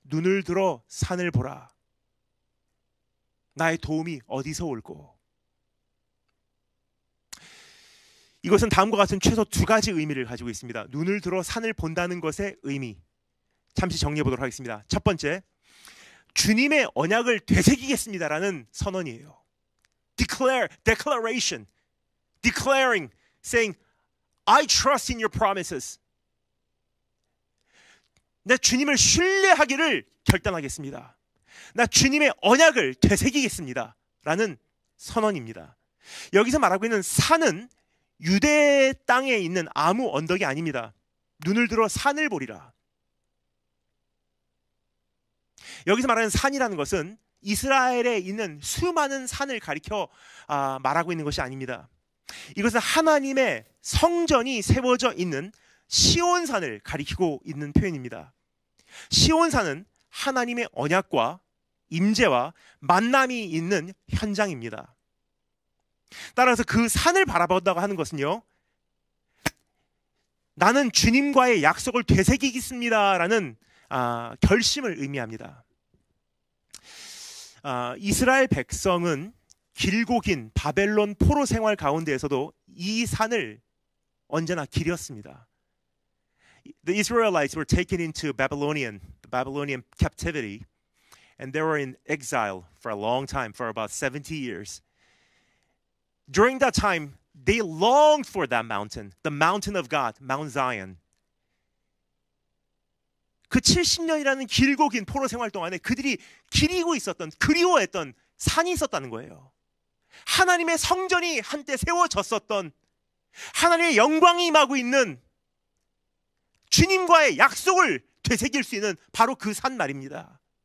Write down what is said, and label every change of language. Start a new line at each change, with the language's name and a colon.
Korean: 눈을 들어 산을 보라. 나의 도움이 어디서 올꼬? 이것은 다음과 같은 최소 두 가지 의미를 가지고 있습니다. 눈을 들어 산을 본다는 것의 의미. 잠시 정리해 보도록 하겠습니다. 첫 번째, 주님의 언약을 되새기겠습니다라는 선언이에요.
English: declaration, declaring, saying, I trust in your promises.
Korean: 내 주님을 신뢰하기를 결단하겠습니다. 나 주님의 언약을 되새기겠습니다. 라는 선언입니다. 여기서 말하고 있는 산은 유대 땅에 있는 아무 언덕이 아닙니다. 눈을 들어 산을 보리라. 여기서 말하는 산이라는 것은 이스라엘에 있는 수많은 산을 가리켜 말하고 있는 것이 아닙니다. 이것은 하나님의 성전이 세워져 있는 시온산을 가리키고 있는 표현입니다. 시온산은 하나님의 언약과 임재와 만남이 있는 현장입니다. 따라서 그 산을 바라본다고 하는 것은요, 나는 주님과의 약속을 되새기겠습니다라는 결심을 의미합니다. 이스라엘 백성은 길고 긴 바벨론 포로 생활 가운데에서도 이 산을 언제나 기렸습니다.
English: The Israelites were taken into Babylonian captivity, and they were in exile for a long time, for about 70 years. During that time, they longed for that mountain, the mountain of God, Mount Zion.
Korean: 그 70년이라는 길고 긴 포로 생활 동안에 그들이 그리워했던 산이 있었다는 거예요. 하나님의 성전이 한때 세워졌었던, 하나님의 영광이 임하고 있는 주님과의 약속을 되새길 수 있는 바로 그 산 말입니다.